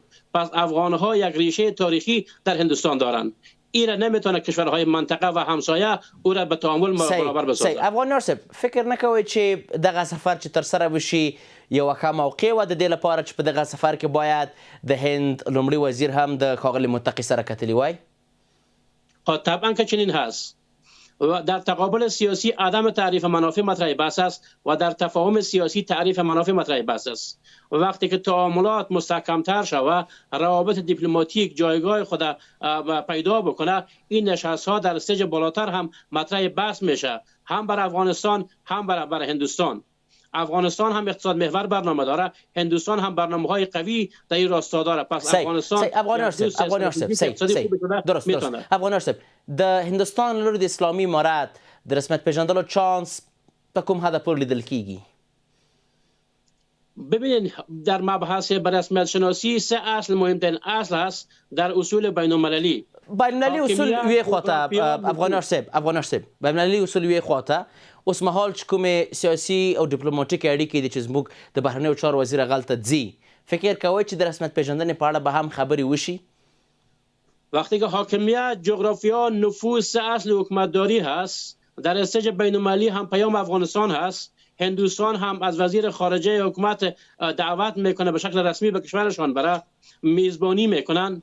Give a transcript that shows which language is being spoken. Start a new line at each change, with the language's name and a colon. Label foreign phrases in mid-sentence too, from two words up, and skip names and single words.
Persian: پس افغانها یک ریشه تاریخی در هندوستان دارند. این را نمیتونه کشورهای منطقه و همسایه او را به تعامل برابر بسازه.
Pashto: افغان صاحب، فکر نکوئ چې دغه سفر چې تر سره وشي یوه ښه موقع وه د دې لپاره چې په دغه سفر کې باید د هند لومړي وزیر هم د ښاغلي متقي سره کتلي وای؟
Persian: طبعا که چنین هست. و در تقابل سیاسی عدم تعریف منافع مطرح بحث است و در تفاهم سیاسی تعریف منافع مطرح بحث است. و وقتی که تعاملات مستحکمتر شود، روابط دیپلماتیک جایگاه خود پیدا بکنه، این نشست ها در استیج بالاتر هم مطرح بحث میشه، هم بر افغانستان هم بر هندوستان. افغانستان هم اقتصاد محور برنامه داره، هندوستان هم برنامه‌های قوی در این راستا داره. پس افغانستان
Pashto: افغان صاحب د هندوستان له لوري د اسلامي امارات د رسمیت پیژندلو چانس په کوم حد پورې لیدل کیږي؟
Persian: ببینید، در مبحث به رسمیت شناسی سه اصل مهمترین اصل هست در اصول بین المللی.
Pashto: بین المللی اصول وی خواته افغان صاحب بین المللی اصول وی خواته اوس مهال چې کومې سیاسي او ډیپلوماټیکې اړیکې دي چې زموږ د بهرنیو چارو وزیر هغلته ځي، فکر کوئ چې د رسمیت پېژندنې په اړه به هم خبرې وشي؟
Persian: وقتی که حاکمیت، جغرافیا، نفوذ اصل حکومتداری هست، در استیج بین‌المللی هم پیام افغانستان هست. هندوستان هم از وزیر خارجه حکومت دعوت میکنه به شکل رسمی به کشورشان برای میزبانی میکنن.